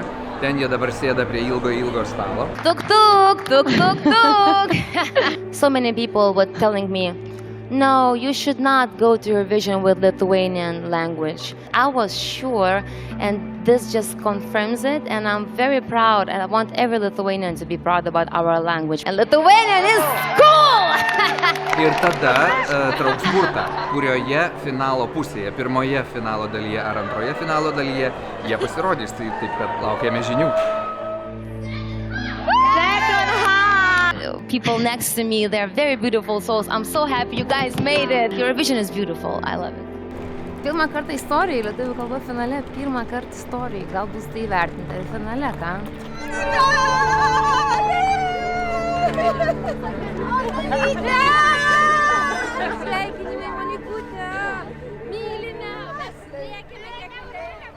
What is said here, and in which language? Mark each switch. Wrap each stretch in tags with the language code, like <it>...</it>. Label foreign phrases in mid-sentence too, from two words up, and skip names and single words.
<lt>Ten jie dabar sėda prie ilgo stalo. Tuk.</lt> <en>So many people were telling me, no, you should not go to Eurovision with Lithuanian language. I was sure, and this just confirms it, and I'm very proud, and I want every Lithuanian to be proud about our language. And Lithuanian is cool!</en> <lt>Ir tada trauks burtą, kurioje finalo pusėje, pirmoje finalo dalyje ar antroje finalo dalyje, jie pasirodys, taip kad laukiame žinių.</lt> <en>People next to me, they're very beautiful souls. I'm so happy you guys made it. Eurovision is beautiful. I love it.</en> <lt>Pirmą kartą istorijai, lietuvių kalba finale, pirmą kartą istorijai. Gal bus tai vertinta ir finale, ką? Sveikinimai, Monikutė! Mylime! Mes liekime kiek</lt>